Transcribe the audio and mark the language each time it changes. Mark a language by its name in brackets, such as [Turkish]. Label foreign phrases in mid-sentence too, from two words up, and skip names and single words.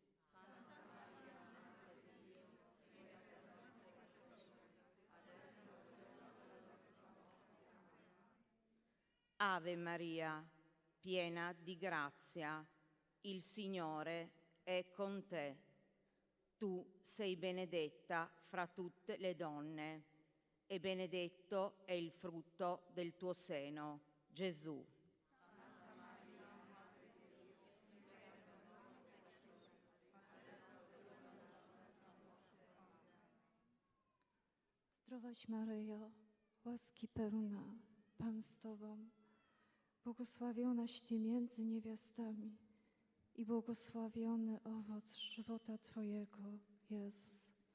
[Italian] Ave Maria, piena di grazia, il Signore è con te. Tu sei benedetta fra tutte le donne e benedetto è il frutto del tuo seno, Gesù. [Polish] Zdrowaś Maryjo, łaski pełna, Pan z Tobą, błogosławionaś Ty między niewiastami i błogosławiony owoc żywota Twojego, Jezus.